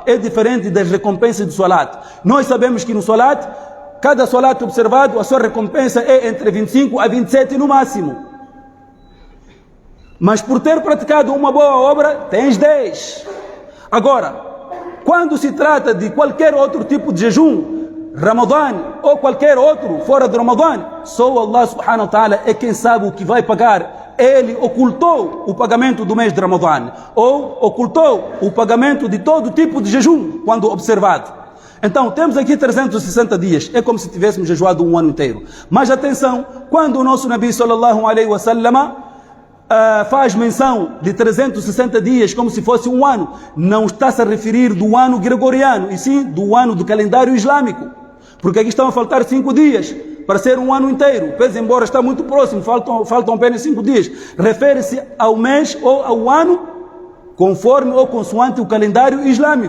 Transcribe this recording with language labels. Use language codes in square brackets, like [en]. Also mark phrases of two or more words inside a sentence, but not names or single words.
[pt] É diferente das recompensas do Salat. Nós sabemos que no Salat, cada Salat observado, a sua recompensa é entre 25 a 27 no máximo. Mas por ter praticado uma boa obra, tens 10. Agora, quando se trata de qualquer outro tipo de jejum, Ramadã ou qualquer outro fora de Ramadã, só [ar] الله سبحانه وتعالى [pt] é quem sabe o que vai pagar. Ele ocultou o pagamento do mês de Ramadã, ou ocultou o pagamento de todo tipo de jejum quando observado. Então temos aqui 360 dias, é como se tivéssemos jejuado um ano inteiro. Mas atenção, quando o nosso [ar] نبي صلى الله عليه وسلم [pt] faz menção de 360 dias como se fosse um ano, não está-se a referir do ano gregoriano, e sim do ano do calendário islâmico. Porque aqui estão a faltar 5 dias para ser um ano inteiro. Pese embora está muito próximo, faltam apenas 5 dias. Refere-se ao mês ou ao ano, conforme ou consoante o calendário islâmico.